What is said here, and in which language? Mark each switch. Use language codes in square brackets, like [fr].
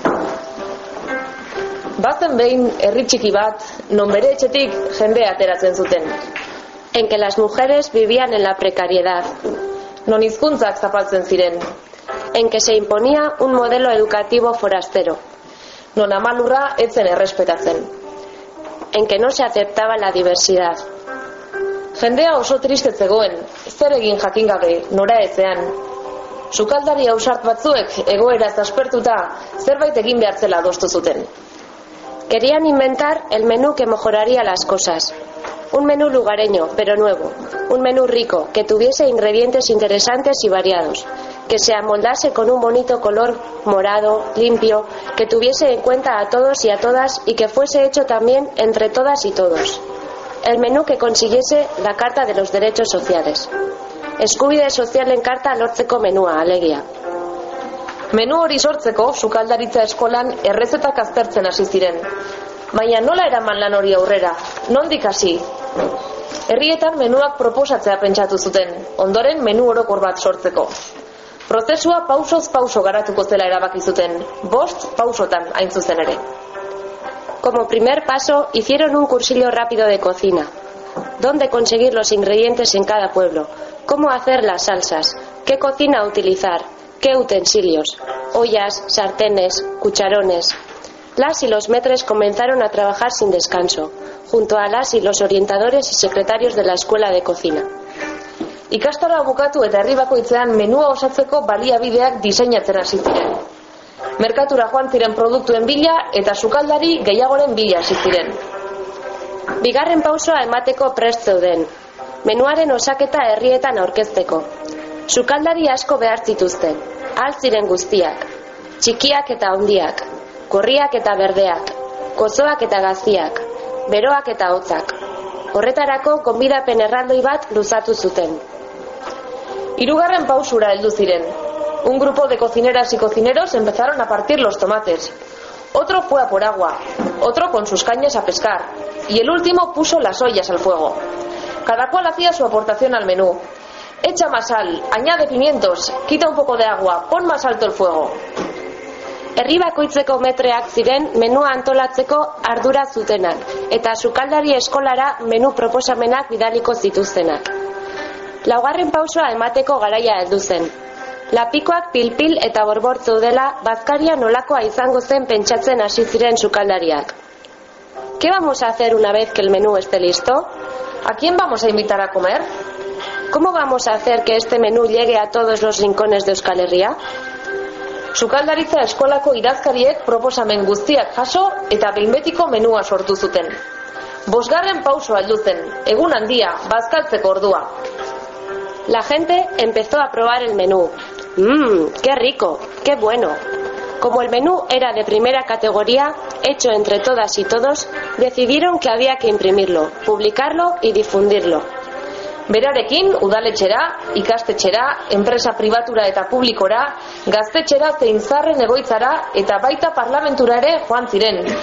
[eu] Urtean behin herri txiki bat, non bere etxetik jende ateratzen zuten. [es] En que las mujeres vivían en la precariedad. [eu] Non hizkuntzak zapaltzen ziren. [es] En que se imponía un modelo educativo forastero. [eu] Non amalurra etzen errespetatzen. [es] En que no se aceptaba la diversidad. [eu] Jendea oso triste zegoen, zer egin jakin gabe, nora etzean. Sukaldari ausart batzuek, egoeraz aspertuta, zerbait egin behartzela adostu zuten. [es] Querían inventar el menú que mejoraría las cosas. Un menú lugareño, pero nuevo. Un menú rico, que tuviese ingredientes interesantes y variados. Que se amoldase con un bonito color morado, limpio, que tuviese en cuenta a todos y a todas y que fuese hecho también entre todas y todos. El menú que consiguiese la Carta de los Derechos Sociales. [eu] Eskubide sozialen karta lortzeko menua, alegia. Menu hori sortzeko, sukaldaritza eskolan errezetak aztertzen hasi ziren. Baina nola eraman lan hori aurrera? Nondik hasi? Herrietan menuak proposatzea pentsatu zuten, ondoren menu orokor bat sortzeko. Prozesua pausoz pauso garatuko zela erabaki zuten, bost pausotan hain zuzen ere. [es] Como primer paso, hicieron un cursillo rápido de cocina. ¿Dónde conseguir los ingredientes en cada pueblo? ¿Cómo hacer las salsas? ¿Qué cocina utilizar? ¿Qué utensilios? Ollas, sartenes, cucharones. Las y los maîtres comenzaron a trabajar sin descanso, junto a las y los orientadores y secretarios de la escuela de cocina. [eu] Ikastaroa bukatu eta herri bakoitzean menua osatzeko baliabideak diseinatzen hasi ziren. Merkatura joan ziren produktuen bila eta sukaldari gehiagoren bila hasi ziren. Bigarren pausoa emateko prest zeuden. Menuaren osaketa herrietan aurkezteko. Sukaldari asko behar zituzten. Alt ziren guztiak. Txikiak eta handiak. Gorriak eta berdeak. Gozoak eta gaziak. Beroak eta hotzak. Horretarako gonbidapen erraldoi bat luzatu zuten. Hirugarren pausura heldu ziren. [es] Un grupo de cocineras y cocineros empezaron a partir los tomates. Otro fue a por agua. Otro con sus cañas a pescar. Y el último puso las ollas al fuego. Cada cual hacía su aportación al menú. Echa más sal, añade pimientos, quita un poco de agua, pon más alto el fuego. [eu] Herri bakoitzeko metreak ziren menua antolatzeko ardura zutenak, eta sukaldari eskolara menu proposamenak bidaliko zituztenak. Laugarren pausoa emateko garaia heldu zen. Lapikoak pilpil eta borbortzu dela bazkaria nolakoa izango zen pentsatzen hasi ziren sukaldariak. [es] ¿Qué vamos a hacer una vez que el menú esté listo? ¿A quién vamos a invitar a comer? ¿Cómo vamos a hacer que este menú llegue a todos los rincones de Euskal Herria? [eu] Sukaldaritza eskolako idazkariek proposamen guztiak jaso eta behin betiko menua sortu zuten. Bosgarren pauso aldu zen, egun handia, bazkaltzeko ordua. [es] La gente empezó a probar el menú. ¡Mmm, qué rico, qué bueno! Como el menú era de primera categoría, hecho entre todas y todos, decidieron que había que imprimirlo, publicarlo y difundirlo. [eu] Berarekin, udaletxera, ikastetxera, enpresa pribatura eta publikora, gaztetxera zein zarren egoitzara eta baita parlamentura ere joan ziren.